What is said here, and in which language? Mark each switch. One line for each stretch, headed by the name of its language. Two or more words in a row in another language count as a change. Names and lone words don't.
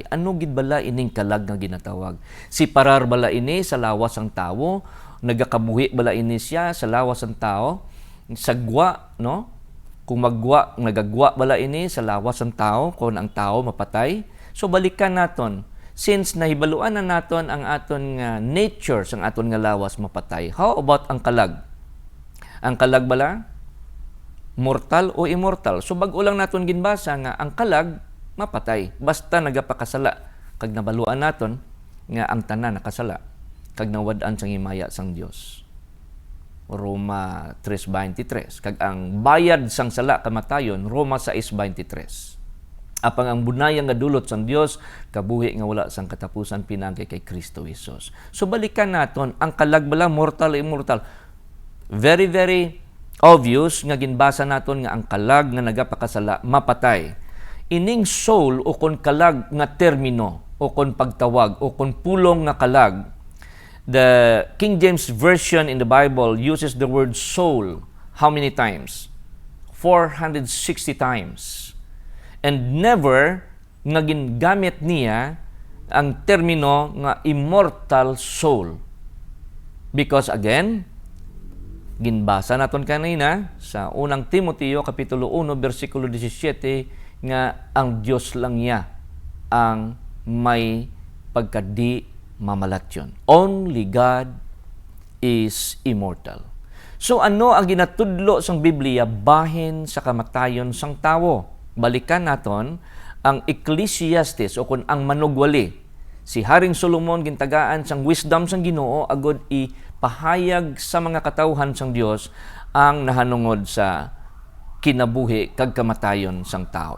Hiligaynon: Ano gid bala ining kalag nga ginatawag? Si parar bala ini sa lawas ang tawo, nagakabuhi bala ini siya sa lawas ang tao, sagwa, no? Kung nagagwa bala ini sa lawas ang tao, kung ang tao mapatay. So balikan naton, since nahibaluan na naton ang aton nga nature sang aton nga lawas mapatay.
English: How about
Hiligaynon: ang kalag? Ang kalag bala mortal o immortal? So bag-o lang naton ginbasa nga ang kalag mapatay basta nagapakasala kag nabaluan naton nga ang tanan nakasala kag nawad-an sang himaya sang Dios. Roma 3:23 kag ang bayad sang sala kamatayon Roma 6:23. Apang ang bunayang nga dulot sang Dios kabuhi nga wala sang katapusan pinagi kay Kristo Jesus. So balikan naton ang kalag bala mortal o immortal.
English: Very very obvious
Hiligaynon: nga ginbasa naton nga ang kalag nga nagapakasala mapatay. Ining soul o kon kalag nga termino o kon pagtawag o kon pulong nga kalag,
English: the King James Version in the Bible uses the word soul how many times?
Hiligaynon: 460 times. And never nga gingamit niya ang termino nga
English: immortal soul. Because again,
Hiligaynon: ginbasa naton kanina sa unang Timoteo kapitulo 1 bersikulo 17 nga ang Diyos lang niya ang may pagkadi mamalatyon.
English: Only God is immortal.
Hiligaynon: So ano ang ginatudlo sang Biblia bahin sa kamatayon sang tawo? Balikan naton ang Ecclesiastes o kun ang manugwali. Si Haring Solomon gintagaan sang wisdom sang Ginoo agod ipahayag sa mga katawhan sang Dios ang nahanungod sa kinabuhi kag kamatayon sang tao.